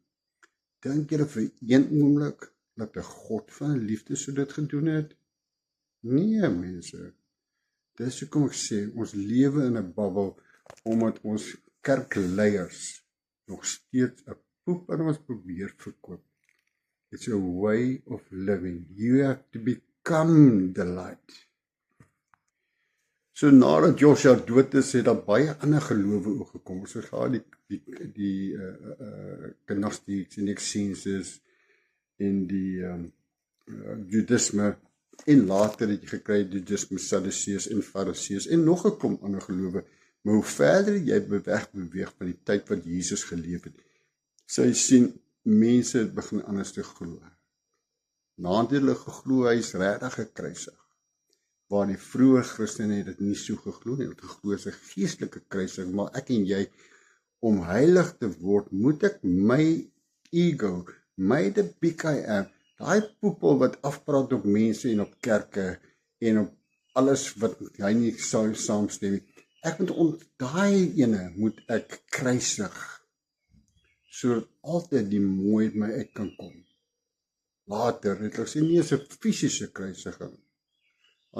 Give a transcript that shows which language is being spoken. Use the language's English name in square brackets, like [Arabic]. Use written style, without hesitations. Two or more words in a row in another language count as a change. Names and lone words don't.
[Afrikaans] Dink julle vir een oomblik dat 'n God van liefde so dit gedoen het? Nee, mense. Dis hoekom ek sê, ons lewe in 'n bubbel, omdat ons kerkleiers nog steeds 'n poep aan ons probeer verkoop. [English] It's a way of living. You have to become the light. [Afrikaans] So nadat Joshua dood is, het daar baie ander gelowe ook gekom. So gaan die Gnostics en Essenes en die Judaïsme, en later het jy gekry Judaïsme, Sadduseërs en Fariseërs en nog 'n klomp ander gelowe. Maar hoe verder jy beweeg van die tyd wat Jesus geleef het, sê jy sien mense het begin anders te glo. Nadat hulle geglo hy is regtig gekruisig. Waar die vroeë Christene het dit nie so geglo nie, het geglo is 'n geestelike kruising, maar ek en jy, om heilig te word, moet ek my ego, my [English] the big I am, [Afrikaans] daai poepel wat afpraat op mense en op kerke en op alles wat hy nie sou saamstem nie, ek moet daai ene moet ek kruisig, sodat altyd die mooi uit my uit kan kom. Later het ek sê nie is 'n fisiese kruisiging.